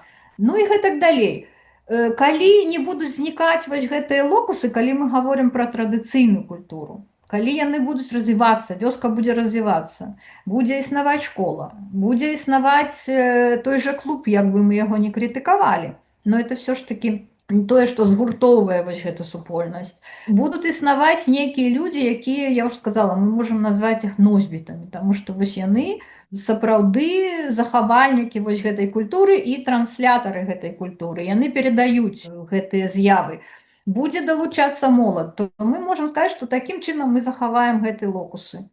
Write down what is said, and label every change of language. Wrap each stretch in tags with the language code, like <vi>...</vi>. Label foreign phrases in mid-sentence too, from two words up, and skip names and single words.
<be>Ну і гэтак далей. Калі не будуць знікаць вось гэтыя локусы, калі мы гаворым пра традыцыйную культуру, калі яны будуць развівацца, вёска будзе развівацца, будзе існаваць школа, будзе існаваць той жа клуб, як бы мы яго не крытыкавалі,</be> <ru>но это все ж таки</ru> <be>тое, што згуртоўвае вось гэту супольнасць. Будуць існаваць нейкія людзі, якія, я ўжо сказала, мы можам назваць іх носьбітамі, таму што вось яны сапраўды захавальнікі вось гэтай культуры і транслятары гэтай культуры. Яны перадаюць гэтыя з'явы. Будзе далучацца молад, то мы можам сказаць, што такім чынам мы захаваем гэтыя локусы.</be>